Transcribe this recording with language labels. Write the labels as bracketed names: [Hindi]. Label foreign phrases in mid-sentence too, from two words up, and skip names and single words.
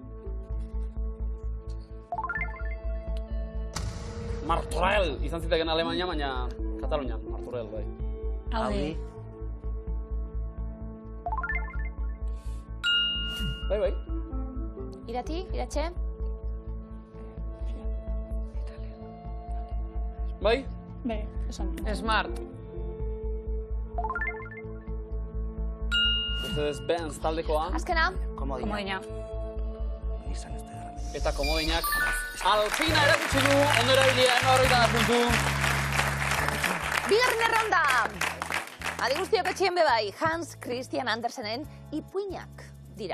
[Basque] Martorell izan ziteken Alemania, baina Katalunian. Martorell, bai. Audi. Bai. Irati, Iratxe? Bai? Bai, esan. Smart. Mercedes-Benz taldekoa. Azkena? Komodina. Komodina. Izan ez da grande. Eta komodinak Alpina erakutsi du, ondo erabilia, 40 puntu. Bigarren erronda! Adi guztiok etxien bebai, Hans Christian Andersenen ipuinak dira.